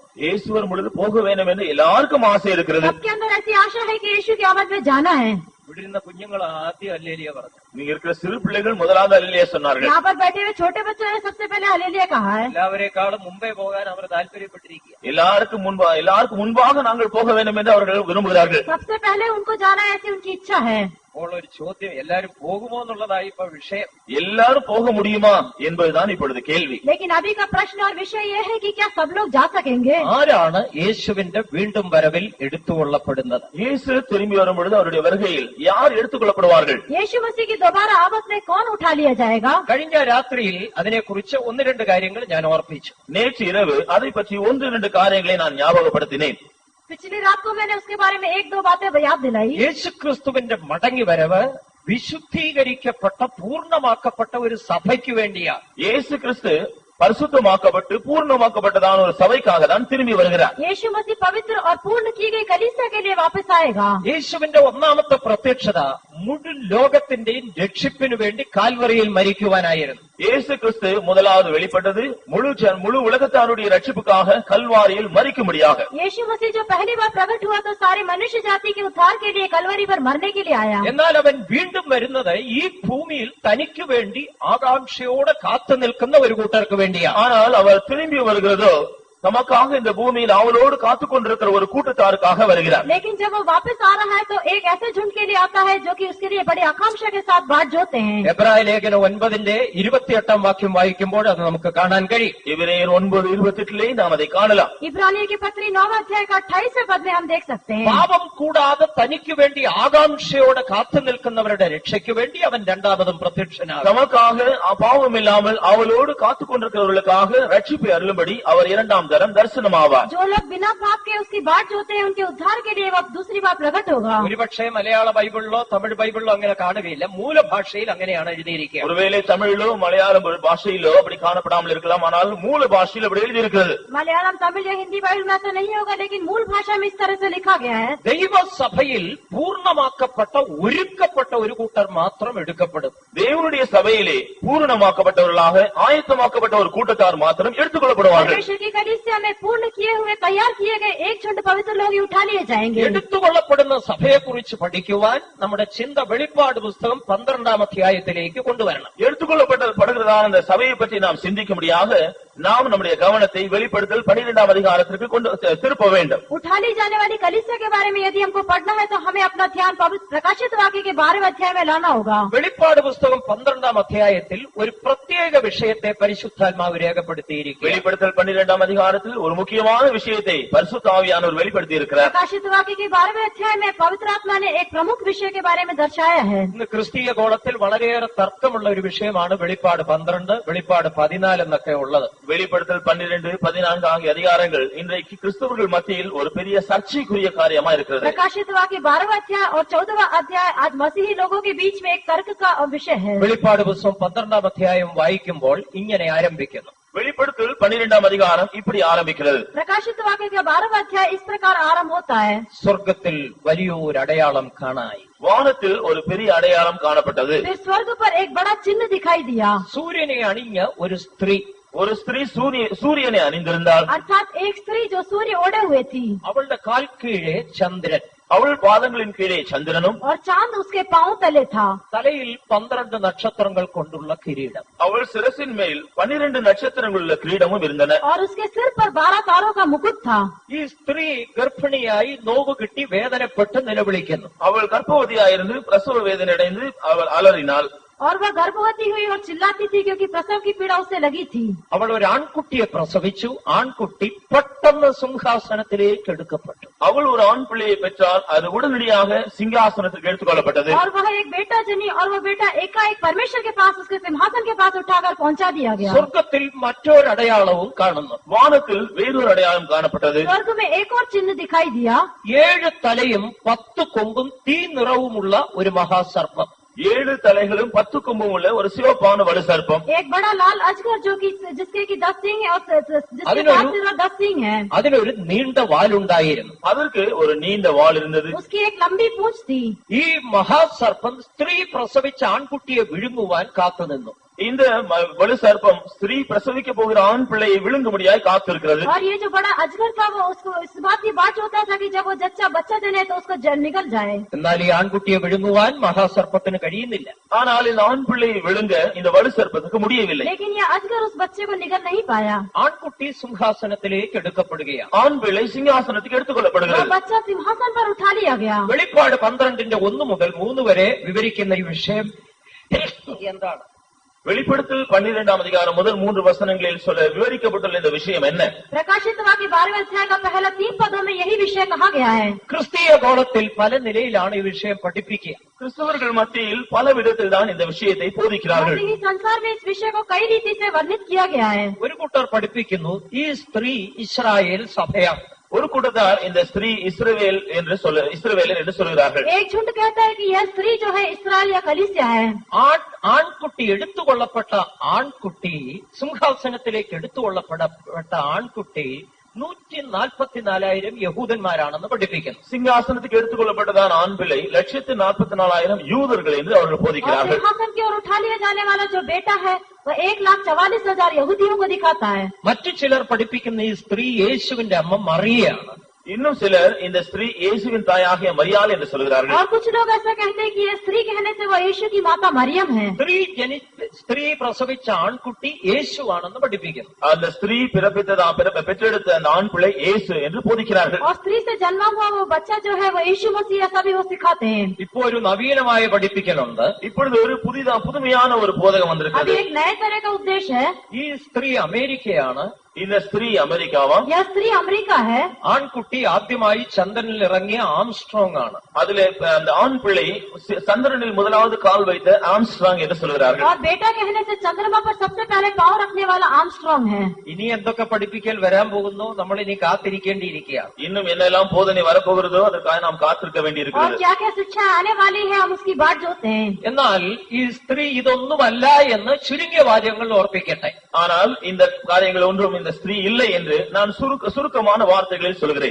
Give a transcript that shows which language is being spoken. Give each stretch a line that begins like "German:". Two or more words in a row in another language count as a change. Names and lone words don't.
Tamil: இயேசு வரும் பொழுது போக வேண்டும் என்று எல்லாருக்கும் ஆசை இருக்கிறது.
Hindi: सबके अंदर ऐसी आशा है कि यीशु की आमद में जाना है.
Malayalam: ഇവിടെ ഇരുന്ന കുഞ്ഞുങ്ങൾ ആദ്യം ഹല്ലേലൂയ പറഞ്ഞു.
Tamil: நீங்க இருக்கிற சிறு பிள்ளைகள் முதலாவது ஹல்லேலூயா சொன்னார்கள்.
Hindi: यहाँ पर बैठे हुए छोटे बच्चों ने सबसे पहले हालेलुया कहा है.
Malayalam: എല്ലാവരെക്കാളും മുമ്പേ പോകാൻ അവർ താല്പര്യപ്പെട്ടിരിക്കുക.
Tamil: எல்லாருக்கும் முன்பாக நாங்கள் போக வேண்டும் என்று அவர்கள் விரும்புகிறார்கள்.
Hindi: सबसे पहले उनको जाना ऐसी उनकी इच्छा है.
Malayalam: അപ്പോൾ ഒരു ചോദ്യം, എല്ലാരും പോകുമോ എന്നുള്ളതായി ഇപ്പൊ വിഷയം.
Tamil: எல்லாரும் போக முடியுமா என்பதுதான் இப்பொழுது கேள்வி.
Hindi: लेकिन अभी का प्रश्न और विषय ये है कि क्या सब लोग जा सकेंगे.
Malayalam: ആരാണ് യേശുവിന്റെ വീണ്ടും വരവിൽ എടുത്തുകൊള്ളപ്പെടുന്നത്?
Tamil: இயேசு திரும்பி வரும் பொழுது அவருடைய வருகையில் யார் எடுத்துக்கொள்ளப்படுவார்கள்?
Hindi: यीशु मसीह की दोबारा आमद में कौन उठा लिया जाएगा.
Malayalam: കഴിഞ്ഞ രാത്രിയിൽ അതിനെക്കുറിച്ച് 1-2 കാര്യങ്ങൾ ഞാൻ ഓർപ്പിച്ചു.
Tamil: நேற்று இரவு அதை பற்றி 1-2 காரியங்களை நான் ஞாபகப்படுத்தினேன்.
Hindi: पिछली रात को मैंने उसके बारे में 1-2 बातें याद दिलाई.
Malayalam: യേശുക്രിസ്തുവിന്റെ മടങ്ങി വരവ് വിശുദ്ധീകരിക്കപ്പെട്ട പൂർണ്ണമാക്കപ്പെട്ട ഒരു സഭയ്ക്ക് വേണ്ടിയാണ്.
Tamil: இயேசு கிறிஸ்து பரிசுத்தமாக்கப்பட்டு பூர்ணமாக்கப்பட்டதான ஒரு சபைக்காக தான் திரும்பி வருகிறார்.
Hindi: यीशु मसीह पवित्र और पूर्ण की गई कलीसिया के लिए वापस आएगा.
Malayalam: യേശുവിന്റെ ഒന്നാമത്തെ പ്രത്യക്ഷത മുഴു ലോകത്തിന്റെയും രക്ഷിപ്പിനു വേണ്ടി കാൽവറിയിൽ മരിക്കുവാനായിരുന്നു.
Tamil: இயேசு கிறிஸ்து முதலாவது வெளிப்பட்டது முழு உலகத்தாருடைய ரட்சிப்புக்காக கல்வாரியில் மரிக்கும்படியாக.
Hindi: यीशु मसीह जो पहली बार प्रकट हुआ तो सारी मनुष्य जाति के उद्धार के लिए कलवरी पर मरने के लिए आया.
Malayalam: എന്നാൽ അവൻ വീണ്ടും വരുന്നത് ഈ ഭൂമിയിൽ തനിക്ക് വേണ്ടി ആകാംക്ഷയോടെ കാത്തു നിൽക്കുന്ന ഒരു കൂട്ടർക്ക് വേണ്ടിയാണ്.
Tamil: ஆனால் அவர் திரும்பி வருகிறதோ நமக்காக இந்த பூமியில் அவளோடு காத்துக் கொண்டிருக்கிற ஒரு கூட்டத்தாருக்காக வருகிறார்.
Hindi: लेकिन जब वो वापस आ रहा है तो एक ऐसे झुंड के लिए आता है जो कि उसके लिए बड़ी आकांक्षा के साथ बाट जोते हैं.
Malayalam: എബ്രായ ലേഖനം 9:28 വാക്യം വായിക്കുമ്പോൾ അത് നമുക്ക് കാണാൻ കഴിയും.
Tamil: இவரேயர் 9:28 நாம் அதை காணலாம்.
Hindi: इब्रानियों की पत्री 9 अध्याय का 28वें पद में हम देख सकते हैं.
Malayalam: പാപം കൂടാതെ തനിക്ക് വേണ്ടി ആകാംക്ഷയോടെ കാത്തു നിൽക്കുന്നവരുടെ രക്ഷയ്ക്ക് വേണ്ടി അവൻ രണ്ടാമതും പ്രത്യക്ഷനാകും.
Tamil: நமக்காக பாவம் இல்லாமல் அவளோடு காத்துக் கொண்டிருக்கிறவர்களுக்காக ரட்சிப்பை அருளும்படி அவர் இரண்டாம் தரம் தரிசனமாவார்.
Hindi: जो लोग बिना पाप के उसकी बाट जोते हैं उनके उद्धार के लिए वह दूसरी बार प्रकट होगा.
Malayalam: ഒരുപക്ഷെ മലയാള ബൈബിളിലോ തമിഴ് ബൈബിളിലോ അങ്ങനെ കാണുകയില്ല. മൂലഭാഷയിൽ അങ്ങനെയാണ് എഴുതിയിരിക്കുക.
Tamil: ஒருவேளை தமிழிலோ மலையாள பாஷையிலோ அப்படி காணப்படாமல் இருக்கலாம். ஆனால் மூல பாஷையில் அப்படி எழுதியிருக்கிறது.
Hindi: मलयालम तमिल या हिंदी बाइबल में ऐसा नहीं होगा, लेकिन मूल भाषा में इस तरह से लिखा गया है.
Malayalam: ദൈവസഭയിൽ പൂർണ്ണമാക്കപ്പെട്ട ഒരുക്കപ്പെട്ട ഒരു കൂട്ടർ മാത്രം എടുക്കപ്പെടും.
Tamil: தேவனுடைய சபையிலே பூரணமாக்கப்பட்டவர்களாக ஆயத்தமாக்கப்பட்ட ஒரு கூட்டத்தார் மாத்திரம் எடுத்துக்கொள்ளப்படுவார்கள்.
Hindi: परमेश्वर की कलीसिया में पूर्ण किए हुए तैयार किए गए एक झुंड पवित्र लोग ही उठा लिए जाएंगे.
Malayalam: എടുത്തുകൊള്ളപ്പെടുന്ന സഭയെക്കുറിച്ച് പഠിക്കുവാൻ നമ്മുടെ ചിന്ത വെളിപ്പാട് പുസ്തകം 12-ാം അധ്യായത്തിലേക്ക് കൊണ്ടുവരണം.
Tamil: எடுத்துக்கொள்ளப்படுகிறதான அந்த சபையை பற்றி நாம் சிந்திக்கும்படியாக நாம் நம்முடைய கவனத்தை வெளிப்படுத்தல் 12-ஆம் அதிகாரத்திற்கு கொண்டு திருப்ப வேண்டும்.
Hindi: उठा ली जाने वाली कलीसिया के बारे में यदि हमको पढ़ना है तो हमें अपना ध्यान पवित्र प्रकाशित वाक्य के 12वें अध्याय में लाना होगा.
Malayalam: വെളിപ്പാട് പുസ്തകം 12-ാം അധ്യായത്തിൽ ഒരു പ്രത്യേക വിഷയത്തെ പരിശുദ്ധാത്മാവ് രേഖപ്പെടുത്തിയിരിക്കുന്നു.
Tamil: வெளிப்படுத்தல் 12-ஆம் அதிகாரத்தில் ஒரு முக்கியமான விஷயத்தை பரிசுத்த ஆவியானவர் வெளிப்படுத்தி இருக்கிறார்.
Hindi: प्रकाशित वाक्य के 12वें अध्याय में पवित्र आत्मा ने एक प्रमुख विषय के बारे में दर्शाया है.
Malayalam: ഇന്ന് ക്രിസ്തീയ ഗോളത്തിൽ വളരെയേറെ തർക്കമുള്ള ഒരു വിഷയമാണ് വെളിപ്പാട് 12, വെളിപ്പാട് 14 എന്നൊക്കെ ഉള്ളത്.
Tamil: வெளிப்படுத்தல் 12, 14 ஆகிய அதிகாரங்கள் இன்றைக்கு கிறிஸ்தவர்கள் மத்தியில் ஒரு பெரிய சர்ச்சைக்குரிய காரியமா இருக்கிறது.
Hindi: प्रकाशित वाक्य 12वां अध्याय और 14वां अध्याय आज मसीही लोगों के बीच में एक तर्क का विषय है.
Malayalam: വെളിപ്പാട് പുസ്തകം 12-ാം അധ്യായം വായിക്കുമ്പോൾ ഇങ്ങനെ ആരംഭിക്കുന്നു.
Tamil: வெளிப்படுத்தல் 12ஆம் அதிகாரம் இப்படி ஆரம்பிக்கிறது.
Hindi: प्रकाशित वाक्य का 12वां अध्याय इस प्रकार आरंभ होता है.
Malayalam: സ്വർഗ്ഗത്തിൽ വലിയൊരു അടയാളം കാണായി.
Tamil: வானத்தில் ஒரு பெரிய அடையாளம் காணப்பட்டது.
Hindi: फिर स्वर्ग पर एक बड़ा चिन्ह दिखाई दिया.
Malayalam: സൂര്യനെ അണിഞ്ഞ ഒരു സ്ത്രീ,
Tamil: ஒரு ஸ்திரீ சூரியனை அணிந்திருந்தாள்.
Hindi: अर्थात एक स्त्री जो सूर्य ओढ़े हुए थी.
Malayalam: അവളുടെ കാൽ കീഴെ ചന്ദ്രൻ,
Tamil: அவள் பாதங்களின் கீழே சந்திரனும்
Hindi: और चांद उसके पांव तले था.
Malayalam: തലയിൽ 12 നക്ഷത്രങ്ങൾ കൊണ്ടുള്ള കിരീടം.
Tamil: அவள் சிரசின் மேல் 12 நட்சத்திரங்களுள்ள கிரீடமும் இருந்தன.
Hindi: और उसके सिर पर 12 तारों का मुकुट था.
Malayalam: ഈ സ്ത്രീ ഗർഭിണിയായി നോവ് കിട്ടി വേദനപ്പെട്ട് നിലവിളിക്കുന്നു.
Tamil: அவள் கர்ப்பவதியாயிருந்து பிரசவ வேதனை அடைந்து அவள் அலறினாள்.
Hindi: और वह गर्भवती हुई और चिल्लाती थी क्योंकि प्रसव की पीड़ा उसे लगी थी.
Malayalam: അവൾ ഒരു ആൺകുട്ടിയെ പ്രസവിച്ചു. ആൺകുട്ടി പെട്ടെന്ന് സിംഹാസനത്തിലേക്ക് എടുക്കപ്പെട്ടു.
Tamil: அவள் ஒரு ஆண் பிள்ளையை பெற்றால் அது உடனடியாக சிங்காசனத்துக்கு எடுத்துக் கொள்ளப்பட்டது.
Hindi: और वह एक बेटा जनी और वह बेटा एकाएक परमेश्वर के पास उसके सिंहासन के पास उठाकर पहुंचा दिया गया.
Malayalam: സ്വർഗ്ഗത്തിൽ മറ്റൊരു അടയാളവും കാണുന്നു.
Tamil: வானத்தில் வேறொரு அடையாளம் காணப்பட்டது.
Hindi: स्वर्ग में एक और चिन्ह दिखाई दिया.
Malayalam: 7 തലയും 10 കൊമ്പും തീ നിറവുമുള്ള ഒരു മഹാസർപ്പം.
Tamil: 7 தலைகளும் 10 கொம்பும் உள்ள ஒரு சிவப்பான வலு சர்ப்பம்.
Hindi: एक बड़ा लाल अजगर जो कि जिसके की 10 सिंग है और जिसके 5 सिर और 10 सिंग है.
Malayalam: അതിനൊരു നീണ്ട വാലുണ്ടായിരുന്നു.
Tamil: அதற்கு ஒரு நீண்ட வால் இருந்தது.
Hindi: उसकी एक लंबी पूंछ थी.
Malayalam: ഈ മഹാസർപ്പം സ്ത്രീ പ്രസവിച്ച ആൺകുട്ടിയെ വിഴുങ്ങുവാൻ കാത്തുനിന്നു.
Tamil: இந்த வலு சர்ப்பம் ஸ்திரீ பிரசவிக்க போகிற ஆண் பிள்ளையை விழுங்கும்படியாய் காத்திருக்கிறது.
Hindi: और ये जो बड़ा अजगर था वो उसको इस बात की बाट होता था कि जब वो बच्चा जने तो उसको निकल जाए.
Malayalam: എന്നാൽ ഈ ആൺകുട്ടിയെ വിഴുങ്ങുവാൻ മഹാസർപ്പത്തിന് കഴിയുന്നില്ല.
Tamil: ஆனால் இந்த ஆண் பிள்ளையை விழுங்க இந்த வலு சர்ப்பத்துக்கு முடியவில்லை.
Hindi: लेकिन ये अजगर उस बच्चे को निगल नहीं पाया.
Malayalam: ആൺകുട്ടി സിംഹാസനത്തിലേക്ക് എടുക്കപ്പെടുകയാണ്.
Tamil: ஆண் பிள்ளை சிங்காசனத்துக்கு எடுத்துக் वो கொள்ளப்படுகிறது.
Hindi: बच्चा सिंहासन पर उठा लिया गया.
Malayalam: വെളിപ്പാട് 12-ന്റെ 1 മുതൽ 3 വരെ വിവരിക്കുന്ന ഈ വിഷയം എന്താണ്?
Tamil: வெளிப்படுத்தல் 12ஆம் அதிகாரம் முதல் 3 வசனங்களில் சொல்ல விவரிக்கப்பட்டுள்ள இந்த விஷயம் என்ன?
Hindi: प्रकाशित वाक्य 12वें अध्याय का पहला 3 पदों में यही विषय कहा गया है.
Malayalam: ക്രിസ്തീയ ഗോളത്തിൽ പല നിലയിലാണ് ഈ വിഷയം പഠിപ്പിക്കുക.
Tamil: கிறிஸ்தவர்கள் மத்தியில் பல விதத்தில் தான் இந்த விஷயத்தை போதிக்கிறார்கள்.
Hindi: मसीही संसार में इस विषय को कई रीति से वर्णित किया गया है.
Malayalam: ഒരു കൂട്ടർ പഠിപ്പിക്കുന്നു ഈ സ്ത്രീ ഇസ്രായേൽ സഭയാണ്.
Tamil: ஒரு கூட்டத்தார் இந்த ஸ்திரீ இஸ்ரவேலர் என்று சொல்கிறார்கள்.
Hindi: एक झुंड कहता है कि यह स्त्री जो है इस्राएल या कलीसिया है.
Malayalam: ആൺകുട്ടി എടുത്തുകൊള്ളപ്പെട്ട ആൺകുട്ടി സിംഹാസനത്തിലേക്ക് എടുത്തുകൊള്ളപ്പെട്ട ആൺകുട്ടി 144,000 യഹൂദന്മാരാണെന്ന് പഠിപ്പിക്കുന്നു.
Tamil: சிங்காசனத்துக்கு எடுத்துக் கொள்ளப்பட்டதான் ஆண் பிள்ளை 144,000 யூதர்கள் என்று அவர்கள் போதிக்கிறார்கள்.
Hindi: सिंहासन की ओर उठा लिया जाने वाला जो बेटा है वह 1,44,000 यहूदियों को दिखाता है.
Malayalam: മറ്റു ചിലർ പഠിപ്പിക്കുന്ന ഈ സ്ത്രീ യേശുവിന്റെ അമ്മ മറിയയാണ്.
Tamil: இன்னும் சிலர் இந்த ஸ்திரீ இயேசுவின் தாயாகிய மரியாள் என்று சொல்கிறார்கள்.
Hindi: और कुछ लोग ऐसा कहते हैं कि ये स्त्री कहने से वो यीशु की माता मरियम है.
Malayalam: സ്ത്രീ പ്രസവിച്ച ആൺകുട്ടി യേശുവാണെന്ന് പഠിപ്പിക്കുന്നു.
Tamil: அந்த ஸ்திரீ பெற்றெடுத்த அந்த ஆண் பிள்ளை இயேசு என்று போதிக்கிறார்கள்.
Hindi: और स्त्री से जन्मा हुआ वो बच्चा जो है वो यीशु मसीह ऐसा भी वो सिखाते हैं.
Malayalam: ഇപ്പോ ഒരു നവീനമായ പഠിപ്പിക്കലുണ്ട്.
Tamil: இப்பொழுது ஒரு புதுமையான ஒரு போதகம் வந்திருக்கிறது.
Hindi: अभी एक नए तरह का उपदेश है.
Malayalam: ഈ സ്ത്രീ അമേരിക്കയാണ്.
Tamil: இந்த ஸ்திரீ அமெரிக்காவாம்.
Hindi: यह स्त्री अमेरिका है.
Malayalam: ആൺകുട്ടി ആദ്യമായി ചന്ദ്രനിൽ ഇറങ്ങിയ ആംസ്ട്രോങ് ആണ്.
Tamil: அதிலே அந்த ஆண் பிள்ளை சந்திரனில் முதலாவது கால் வைத்த ஆம்ஸ்ட்ராங் என்று சொல்கிறார்கள்.
Hindi: और बेटा कहने से चंद्रमा पर सबसे पहले पांव रखने वाला आर्मस्ट्रांग है.
Malayalam: ഇനി എന്തൊക്കെ പഠിപ്പിക്കൽ വരാൻ പോകുന്നു നമ്മൾ ഇനി കാത്തിരിക്കേണ്ടിയിരിക്കുകയാണ്.
Tamil: இன்னும் என்னெல்லாம் போதனை வரப்போகிறதோ அதற்காக நாம் காத்திருக்க और வேண்டியிருக்கிறது.
Hindi: क्या क्या शिक्षा आने वाली है हम उसकी बाट जोते हैं.
Malayalam: എന്നാൽ ഈ സ്ത്രീ ഇതൊന്നുമല്ല എന്ന് ചുരുങ്ങിയ വാചകങ്ങൾ ഓർപ്പിക്കട്ടെ.
Tamil: ஆனால் இந்த காரியங்கள் ஒன்றும் இந்த ஸ்திரீ இல்லை என்று நான் சுருக்கமான வார்த்தைகளில் சொல்கிறேன்.